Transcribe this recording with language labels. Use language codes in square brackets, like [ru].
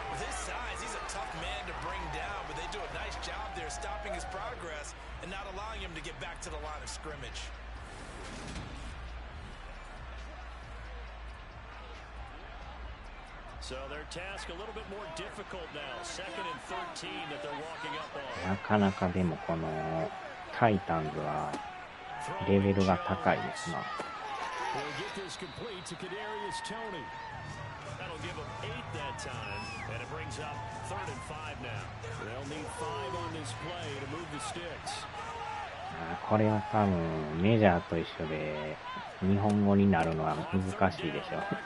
[en] With his size, he's a tough man to bring down, but they do a nice job there stopping his progress and not allowing him to get back to the line of scrimmage. So their task a little bit more difficult now. 2nd and 13 that they're walking up on. [ja] なかなかでもこのタイタンズはレベルが高いですな。 [en] We'll get this complete to Kadarius Toney. That'll give him 8 that time, and it brings up 3rd and 5 now. They'll need 5 on this play to move the sticks. [ja] これは多分メジャーと一緒で日本語になるのは難しいでしょ。